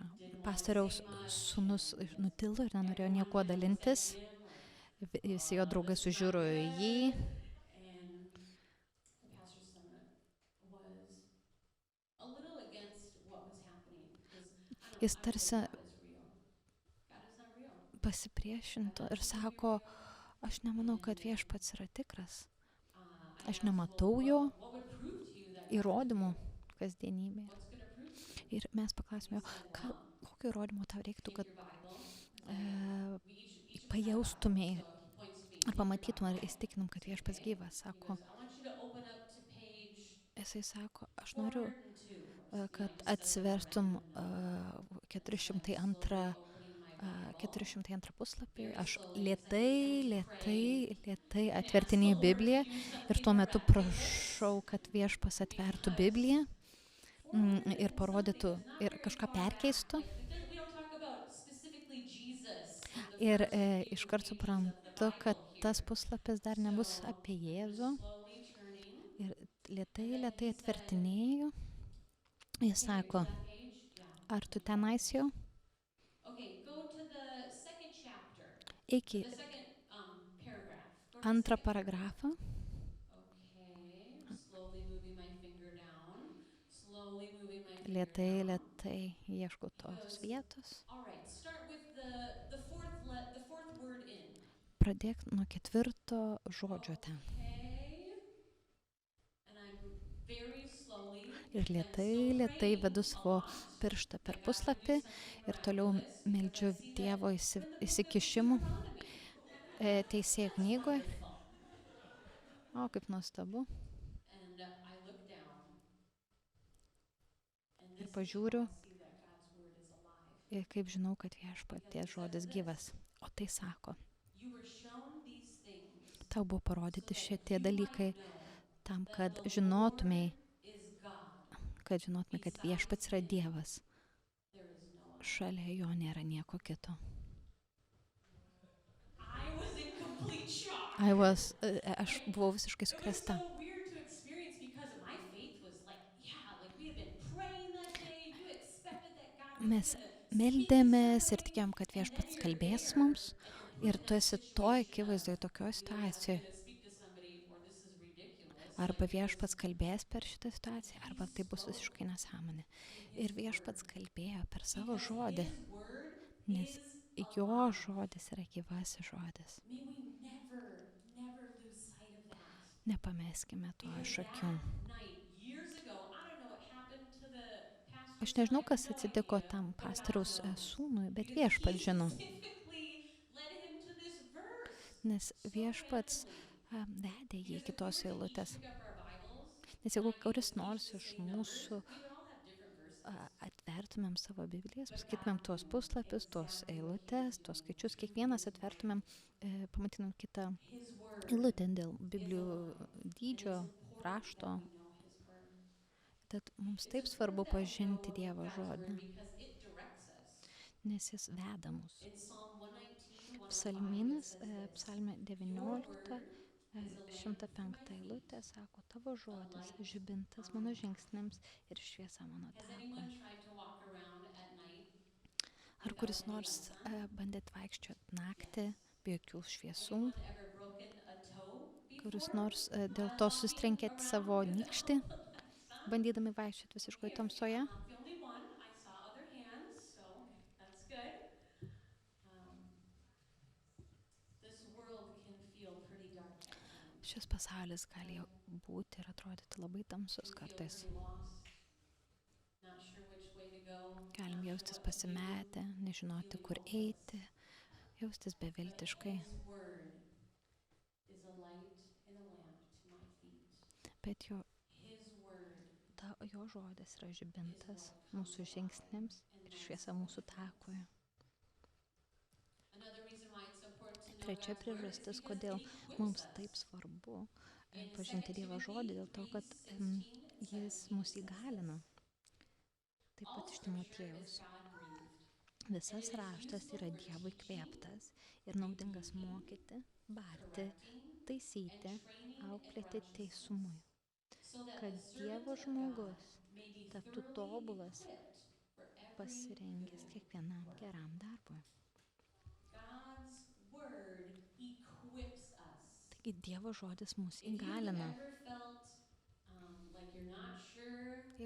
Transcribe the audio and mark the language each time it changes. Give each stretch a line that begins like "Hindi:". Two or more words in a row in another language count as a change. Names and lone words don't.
Lithuanian: Pastoriaus sūnus nutilo ir nenorėjo nieko dalintis. Visi jo draugai sužiūro į jį. Jis
English: I say
Lithuanian: tarsi
English: God is real. God is not real.
Lithuanian: pasipriešintų
English: God
Lithuanian: ir
English: doesn't seem to be
Lithuanian: sako,
English: real.
Lithuanian: aš nemanau, kad
English: And
Lithuanian: viešpats yra tikras.
English: I
Lithuanian: Aš
English: asked, well,
Lithuanian: nematau jo
English: what would prove to you that God is
Lithuanian: įrodymų
English: real?
Lithuanian: kasdienybėje.
English: What's going to prove to you?
Lithuanian: Ir mes
English: And he
Lithuanian: paklausime jo,
English: said, well,
Lithuanian: kokio įrodymo tau reiktų,
English: take
Lithuanian: kad
English: your Bible. We each of us had a Bible,
Lithuanian: pajaustumėj
English: so he points to me.
Lithuanian: ar
English: Take your
Lithuanian: pamatytum, ar
English: Bible.
Lithuanian: įstikinum,
English: I
Lithuanian: kad
English: said,
Lithuanian: viešpats
English: okay.
Lithuanian: gyvas.
English: He
Lithuanian: Sako,
English: goes, I want you to open up to page
Lithuanian: jisai sako, aš noriu,
English: 402. I
Lithuanian: kad
English: just studied on a
Lithuanian: atsiverstum
English: random number. And so I'm 402 slowly opening my Bible.
Lithuanian: 402 puslapį,
English: Very
Lithuanian: aš
English: slowly, 'cause I pray
Lithuanian: lėtai
English: and ask the
Lithuanian: atvertinėjau
English: Lord
Lithuanian: Bibliją
English: to do
Lithuanian: ir tuo
English: something
Lithuanian: metu
English: miraculous.
Lithuanian: prašau, kad viešpas atvertų
English: Because
Lithuanian: Bibliją 400 ir
English: and something
Lithuanian: parodytų
English: is not
Lithuanian: ir
English: very
Lithuanian: kažką
English: far back.
Lithuanian: perkeistų.
English: Like we don't talk about specifically Jesus in the
Lithuanian: Ir
English: first few
Lithuanian: iškart
English: pages of the
Lithuanian: suprantu, kad
English: Bible
Lithuanian: tas
English: here.
Lithuanian: puslapis dar nebus
English: So
Lithuanian: apie
English: I'm just
Lithuanian: Jėzų.
English: slowly turning.
Lithuanian: Ir
English: And then
Lithuanian: lėtai
English: he said,
Lithuanian: atvertinėjau. Jis
English: okay, are you
Lithuanian: sako,
English: to that page? Yeah.
Lithuanian: ar tu
English: I'm to that
Lithuanian: tenais
English: page.
Lithuanian: jau?
English: Okay, go to the second chapter.
Lithuanian: Iki
English: The second paragraph. Go to the
Lithuanian: antrą
English: second paragraph.
Lithuanian: paragrafą.
English: Okay, I'm slowly moving my finger down. Slowly moving my finger
Lithuanian: Lėtai
English: down.
Lithuanian: ieškau
English: He
Lithuanian: tos
English: goes,
Lithuanian: vietos.
English: all right, start with the fourth word in.
Lithuanian: Pradėk nuo 4 žodžio ten.
English: Okay. And I'm very slowly
Lithuanian: Ir
English: and still
Lithuanian: lėtai vedu
English: praying a
Lithuanian: savo
English: lot
Lithuanian: pirštą
English: that
Lithuanian: per
English: God would do
Lithuanian: puslapį
English: something
Lithuanian: ir toliau
English: miraculous because I
Lithuanian: meldžiu
English: see
Lithuanian: Dievo
English: that we're in the book of
Lithuanian: įsikišimų Deuteronomy. Teisėjų
English: That's
Lithuanian: knygoje.
English: wonderful.
Lithuanian: O, kaip nuostabu.
English: And I look down. And
Lithuanian: Ir
English: this is
Lithuanian: pažiūriu,
English: how I see that God's word is alive.
Lithuanian: ir kaip žinau, kad viešpaties žodis gyvas. O tai sako,
English: You were shown these things
Lithuanian: tau buvo
English: so
Lithuanian: parodyti
English: that
Lithuanian: šitie
English: you
Lithuanian: dalykai
English: might know
Lithuanian: tam,
English: that
Lithuanian: kad
English: the
Lithuanian: žinotumėj,
English: Lord is God.
Lithuanian: kad viešpats yra Dievas.
English: There is no other.
Lithuanian: Šalia jo nėra nieko kito.
English: I was in complete shock.
Lithuanian: Aš buvau visiškai
English: It was
Lithuanian: sukrėsta.
English: so weird to experience because my faith was like, yeah, like we had been praying that day. You expected that God was
Lithuanian: Mes
English: going to speak
Lithuanian: meldėmės ir
English: something.
Lithuanian: tikėjom, kad
English: And then
Lithuanian: viešpats
English: you're
Lithuanian: kalbės
English: there
Lithuanian: mums.
English: and you're put
Lithuanian: Ir
English: in
Lithuanian: tu
English: that
Lithuanian: esi toj
English: situation
Lithuanian: akivaizdoje,
English: of,
Lithuanian: tokioj
English: you know, God's
Lithuanian: situacijoje.
English: going to speak to somebody or this is ridiculous.
Lithuanian: Arba
English: Like,
Lithuanian: viešpats kalbės per šitą situaciją, arba tai bus visiškai nesąmonė. Ir viešpats kalbėjo per savo
English: because
Lithuanian: žodį,
English: his word
Lithuanian: nes
English: is
Lithuanian: jo
English: alive.
Lithuanian: žodis yra gyvasis žodis.
English: May we never lose sight of that.
Lithuanian: Nepameskime to iš
English: Because
Lithuanian: akių.
English: that night, years ago, I don't know what happened to the pastor's
Lithuanian: Aš nežinau,
English: son, I
Lithuanian: kas
English: have no
Lithuanian: atsitiko
English: idea,
Lithuanian: tam
English: but God
Lithuanian: pastoriaus
English: knows.
Lithuanian: sūnui, bet
English: Because
Lithuanian: viešpats
English: he
Lithuanian: žino.
English: specifically led him to this verse.
Lithuanian: Nes
English: So
Lithuanian: viešpats
English: randomly.
Lithuanian: vedė jį
English: Because
Lithuanian: iki
English: if we
Lithuanian: tos
English: were to
Lithuanian: eilutės.
English: each pick up our Bibles
Lithuanian: Nes
English: and
Lithuanian: jeigu
English: I gave
Lithuanian: kuris
English: us each
Lithuanian: nors
English: the
Lithuanian: iš
English: same numbers,
Lithuanian: mūsų
English: we would all have different verses.
Lithuanian: atvertumėm savo Biblijas,
English: But
Lithuanian: paskaitumėm
English: God
Lithuanian: tuos
English: knew
Lithuanian: puslapius, tuos
English: exactly what he
Lithuanian: eilutes,
English: was
Lithuanian: tuos
English: doing
Lithuanian: skaičius,
English: through
Lithuanian: kiekvienas
English: his
Lithuanian: atvertumėm, pamatytumėm kitą
English: His word
Lithuanian: eilutę dėl
English: is
Lithuanian: Biblijų
English: alive. And
Lithuanian: dydžio,
English: it's important
Lithuanian: rašto.
English: that we know his word.
Lithuanian: Tad mums
English: It's
Lithuanian: taip svarbu
English: important that we
Lithuanian: pažinti
English: know
Lithuanian: Dievo
English: God's
Lithuanian: žodį,
English: word because it directs us.
Lithuanian: nes jis veda mus.
English: In Psalm 119, 105, it
Lithuanian: Psalminas,
English: says this.
Lithuanian: psalmė
English: Your 19, word is a lamp for 105 my feet,
Lithuanian: eilutė sako, tavo žodis,
English: light
Lithuanian: žibintas
English: on
Lithuanian: mano
English: my path.
Lithuanian: žingsniams ir šviesa mano
English: Has
Lithuanian: takui.
English: anyone tried to walk around at night
Lithuanian: Ar
English: without
Lithuanian: kuris
English: any
Lithuanian: nors
English: lights on?
Lithuanian: bandėt vaikščioti naktį be jokių šviesų?
English: Anyone ever broken a toe
Lithuanian: Kuris
English: before
Lithuanian: nors dėl
English: while
Lithuanian: to
English: walking
Lithuanian: sustrenkėt savo
English: around
Lithuanian: nykštį,
English: without lights on?
Lithuanian: bandydami vaikščioti visiškai
English: Okay,
Lithuanian: tamsoje?
English: I'm not the only one. I saw other hands, so that's good. This world can feel pretty dark at times.
Lithuanian: Šis pasaulis gali būti ir atrodyti labai tamsus
English: Can feel
Lithuanian: kartais.
English: pretty lost. Not sure which way to go.
Lithuanian: Galim
English: Not sure
Lithuanian: jaustis
English: what to do.
Lithuanian: pasimetę, nežinoti, kur
English: Feeling hopeless.
Lithuanian: eiti, jaustis
English: But
Lithuanian: beviltiškai.
English: his word is a light and a lamp to my feet.
Lithuanian: Bet
English: His word
Lithuanian: jo žodis yra žibintas mūsų žingsniams ir šviesa mūsų takui.
English: Another reason why it's important to know
Lithuanian: Trečia
English: God's word is
Lithuanian: priežastis,
English: because
Lithuanian: kodėl
English: it equips
Lithuanian: mums
English: us.
Lithuanian: taip svarbu
English: In
Lithuanian: pažinti 2 Dievo žodį, dėl to, kad
English: 3:16 and
Lithuanian: jis 17 mus
English: says
Lithuanian: įgalina.
English: this.
Lithuanian: Taip
English: All
Lithuanian: pat iš
English: scripture
Lithuanian: Timotiejaus.
English: is God-breathed.
Lithuanian: Visas raštas yra Dievui kvėptas ir naudingas mokyti, barti,
English: Correcting
Lithuanian: taisyti,
English: and training in
Lithuanian: auklėti
English: righteousness,
Lithuanian: teisumui,
English: so that
Lithuanian: kad
English: the servant
Lithuanian: Dievo
English: of God
Lithuanian: žmogus
English: may be
Lithuanian: taptų
English: thoroughly
Lithuanian: tobulas,
English: equipped for every
Lithuanian: pasirengęs
English: good
Lithuanian: kiekvienam
English: work.
Lithuanian: geram darbui.
English: God's word equips us.
Lithuanian: Taigi Dievo žodis mus
English: If you've
Lithuanian: įgalina.
English: ever felt like you're not sure